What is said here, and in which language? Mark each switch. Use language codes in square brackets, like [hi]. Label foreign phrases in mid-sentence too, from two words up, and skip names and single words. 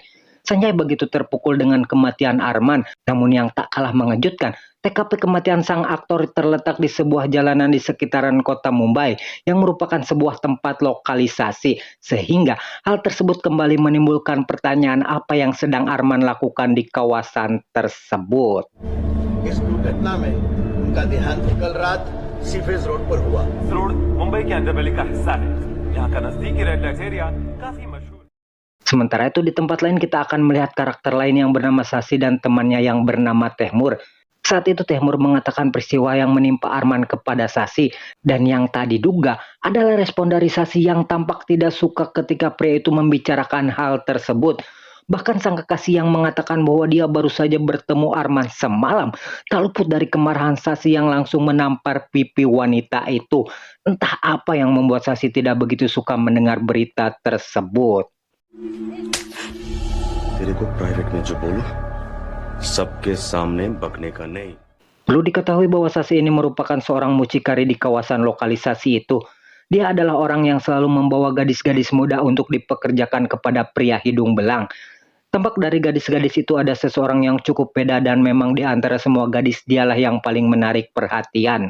[id] Sanjay begitu terpukul dengan kematian Arman, namun yang tak kalah mengejutkan, TKP kematian sang aktor terletak di sebuah jalanan di sekitaran kota Mumbai yang merupakan sebuah tempat lokalisasi, sehingga hal tersebut kembali menimbulkan pertanyaan apa yang sedang Arman lakukan di kawasan tersebut. [hi] इस दुर्घटना में उनका देहांत कल रात सीफेज रोड पर हुआ। रोड मुंबई के अंडरबेली का हिस्सा है। यहाँ का नजदीकी [en] red light area [hi] काफी मशहूर। [id] Sementara itu di tempat lain kita akan melihat karakter lain yang bernama Sasi dan temannya yang bernama Tehmur. Saat itu Tehmur mengatakan peristiwa yang menimpa Arman kepada Sasi, dan yang tak diduga adalah respon dari Sasi yang tampak tidak suka ketika pria itu membicarakan hal tersebut. Bahkan sang kekasih yang mengatakan bahwa dia baru saja bertemu Arman semalam tak luput dari kemarahan Sasi yang langsung menampar pipi wanita itu. Entah apa yang membuat Sasi tidak begitu suka mendengar berita tersebut. [hi] तेरे को प्राइवेट में जो बोलूं सबके सामने बकने का नहीं। [id] Perlu diketahui bahwa Sasi ini merupakan seorang mucikari di kawasan lokalisasi itu. Dia adalah orang yang selalu membawa gadis-gadis muda untuk dipekerjakan kepada pria hidung belang. Tampak dari gadis-gadis itu ada seseorang yang cukup beda dan memang di antara semua gadis dialah yang paling menarik perhatian.